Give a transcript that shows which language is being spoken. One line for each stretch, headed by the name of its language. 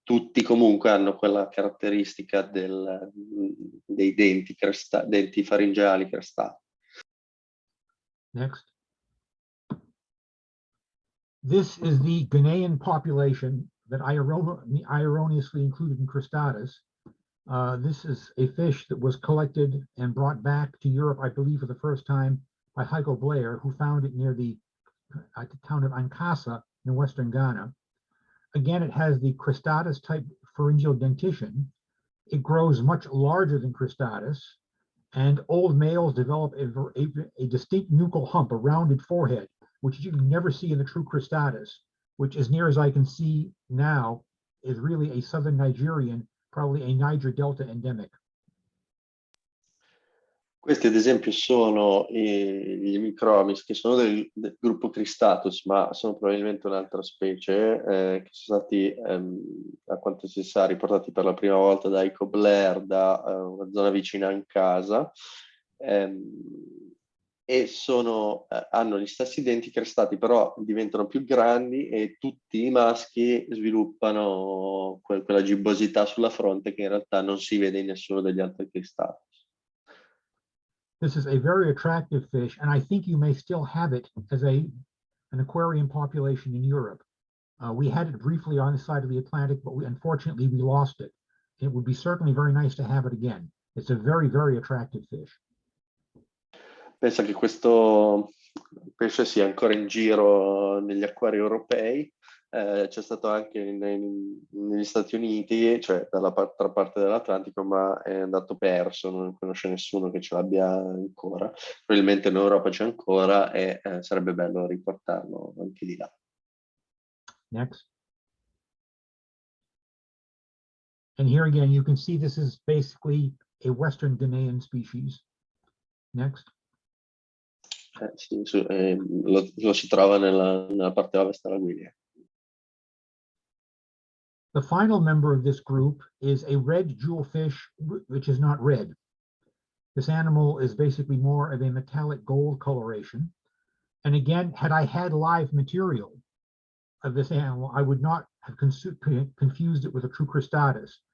Italian: Tutti comunque hanno quella caratteristica dei denti faringeali crestati.
English: Next. This is the Ghanaian population that I erroneously included in Cristatus. This is a fish that was collected and brought back to Europe, I believe, for the first time by Heiko Blair, who found it near the town of Ankasa in western Ghana. Again, it has the Cristatus type pharyngeal dentition. It grows much larger than Cristatus, and old males develop a distinct nuchal hump, a rounded forehead, which you can never see in the true Cristatus, which, as near as I can see now, is really a southern Nigerian, probably a Niger Delta endemic.
Italian: Questi ad esempio sono gli Hemichromis, che sono del gruppo Cristatus, ma sono probabilmente un'altra specie, che sono stati, a quanto si sa, riportati per la prima volta da Heiko Blair, da una zona vicina a Ankasa, e hanno gli stessi denti crestati, però diventano più grandi e tutti i maschi sviluppano quella gibbosità sulla fronte che in realtà non si vede in nessuno degli altri Cristatus.
English: This is a very attractive fish, and I think you may still have it as an aquarium population in Europe. We had it briefly on the side of the Atlantic, but unfortunately we lost it. It would be certainly very nice to have it again. It's a very, very attractive fish.
Italian: Pensa che questo pesce sia ancora in giro negli acquari europei, c'è stato anche negli Stati Uniti, cioè dall'altra parte dell'Atlantico, ma è andato perso, non conosce nessuno che ce l'abbia ancora. Probabilmente in Europa c'è ancora e sarebbe bello riportarlo anche di là.
English: Next. And here again, you can see this is basically a Western Ghanaian species. Next.
Italian: Sì, lo si trova nella parte ovest della Guinea.
English: The final member of this group is a red jewelfish, which is not red. This animal is basically more of a metallic gold coloration. And again, had I had live material of this animal, I would not have confused it with a true Cristatus.